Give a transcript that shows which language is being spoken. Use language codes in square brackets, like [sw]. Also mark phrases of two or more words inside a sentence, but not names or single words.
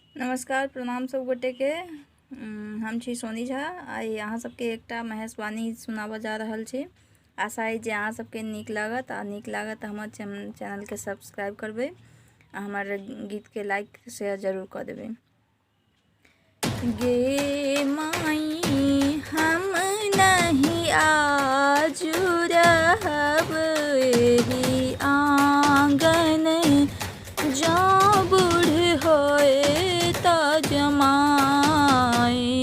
[mai] नमस्कार प्रणाम सब गोटे के। हम छी सोनी झा। आई अहाँ सबके एकटा महेशवाणी सुनाबऽ जा रहल छी। आशा है जे अहाँ सबके नीक लागत आ नीक लागत हमर चैनल के सब्सक्राइब करबै आ हमर गीत के [en] like share [mai] जरूर कर देबै। गे माई हम नहीं आजू रहब एही आंगन, जो बूढ़ होए तो जमाई।